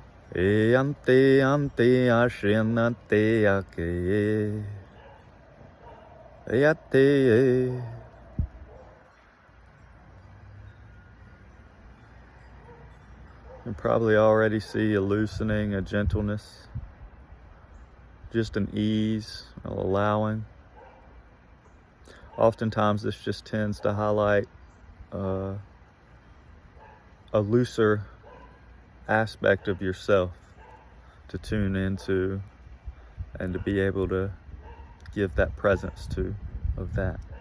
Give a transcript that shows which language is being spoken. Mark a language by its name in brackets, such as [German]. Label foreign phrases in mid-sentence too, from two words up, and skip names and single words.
[English] E ante ante ashenante ake. E ate. You probably already see a loosening, a gentleness, just an ease, allowing. Oftentimes this just tends to highlight a looser aspect of yourself to tune into and to be able to give that presence to, of that.